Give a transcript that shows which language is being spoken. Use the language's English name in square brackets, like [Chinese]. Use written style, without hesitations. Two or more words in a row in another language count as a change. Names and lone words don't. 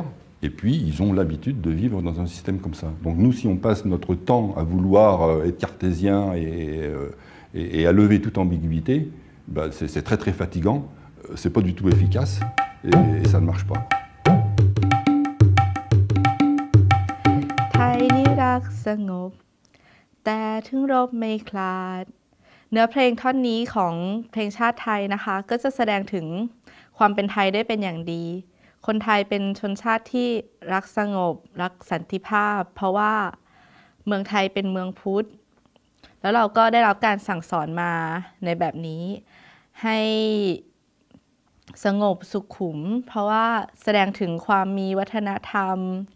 [French] Et puis, ils ont l'habitude de vivre dans un système comme ça. Donc nous, si on passe notre temps à vouloir être cartésien et à lever toute ambiguïté, ben c'est très fatigant, c'est pas du tout efficace et ça ne marche pas. [Thai] Thaï นี่รักสงบแต่ถึงรบไม่คลาดเนื้อเพลงท่อนนี้ของ เพลงชาติไทยนะคะก็จะแสดงถึงความเป็นไทยได้เป็นอย่างดีคนไทยเป็นชนชาติที่รักสงบรักสันติภาพเพราะว่าเมืองไทยเป็นเมืองพุทธแล้วเราก็ได้รับการสั่งสอนมาในแบบนี้ให้สงบสุขุมเพราะว่าแสดงถึงความมีวัฒนธรรม